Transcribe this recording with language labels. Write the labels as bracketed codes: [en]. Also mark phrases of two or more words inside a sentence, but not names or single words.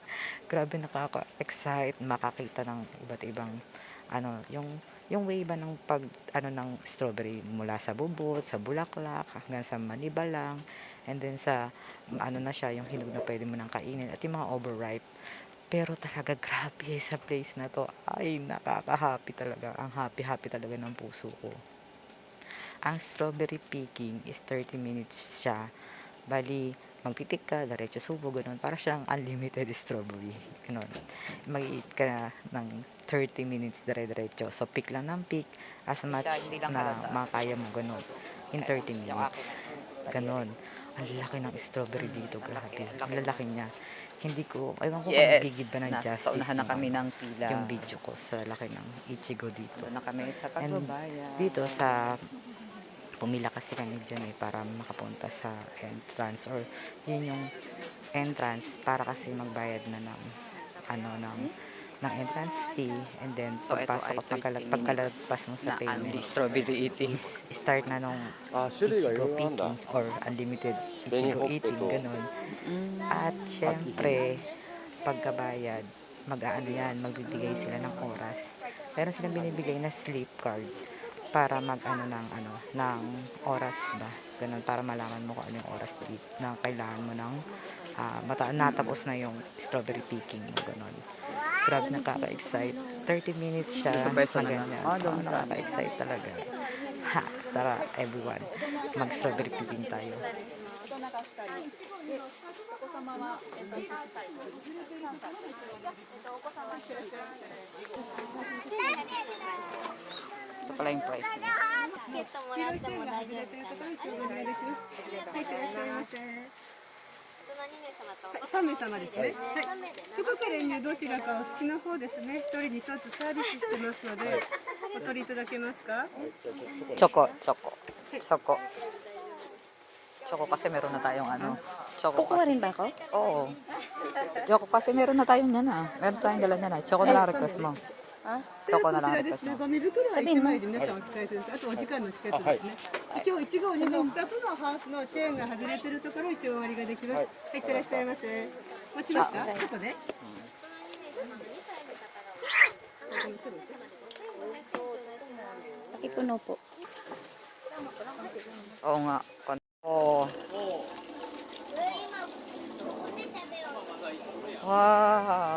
[tl] Grabe nakaka-excite makakita ng iba't ibang yung way ba ng pag ano ng strawberry mula sa bubot, sa bulaklak, hanggang sa manibalang, and then sa ano na siya, yung hinog na pwede mo nang kainin, at yung mga overripe. Pero talaga grabe sa place na to. Ay, nakaka-happy talaga. Ang happy-happy talaga ng puso ko. [en] Ang strawberry picking is 30 minutes siya. [tl] Bali, magpipik ka, diretso subo, ganun. Para siyang [en] unlimited strawberry. [tl] Ganun. Mag-eat ka na ng 30 minutes dire-diretso. So, pick lang ng pick [en] as much [tl] na makaya mo, ganun. [en] In 30 minutes. Ganun. [tl] Ang laki ng strawberry dito, grabe. Ang lalaki niya. Hindi ko, ewan ko kung nagigid ba ng Nasa justice unahan na kami ng pila. yung video ko sa laki ng Ichigo dito. Doon na kami sa And pagbabayan. dito sa pumila kasi kami dyan eh para makapunta sa entrance, or yun yung entrance para kasi magbayad na ng ng [en] entrance fee, [tl] and then So, ito pagpasok ay at 30 pagkalagpas mo minutes sa na payment [en] only strawberry eating. is start [tl] na nung [ja] 種類がい Ichigo ろいろなんだ。 [en] picking or unlimited [ja] 紅 Ichigo ほっぺ [en] eating, [ja] と [tl] ganun. Mm. At syempre, pagkabayad, mag-aano yan, magbibigay sila ng oras. Meron silang binibigay na [en] sleep card [tl] para ng oras ba. Ganun, para malaman mo kung ano yung oras na kailangan mo ng natapos na yung [en] strawberry picking [tl] mo, ganun. Grabe, nakaka-excite. 30 minutes siya Sa pwesto na na ganyan. doon na. Nakaka-excite talaga. Ha, tara everyone, mag- [en] strawberry picking [tl] tayo. Ito pala yung price niya. [ja] チケットもらっても大丈夫かな。大人2名様とお子 3名様ですね。はい。 3名でチョコカレーにどちらかお好きな方ですね。一人に1つサービスしてますので、お取りいただけますか。 [tl] チョコ。Choco kasi meron na tayong Choco Kukuha kasi. rin ba ako? Oo. Choco kasi meron na tayong yan ah. Meron tayong dala niyan ah. Choco na lang request mo. Choco na [ja] こち [tl] lang [ja] らで [tl] request [ja] すね。 [tl] mo. [ja] ゴミ袋は1枚で皆さんお使いするんです。あとお時間のチケットですね。今日1号2号2つのハウスのチェーンが外れてるところ一応終わりができます。はい、いってらっしゃいませ。持ちますか？ここで。 [tl] Ipuno po. Oo nga. Oo. Wow.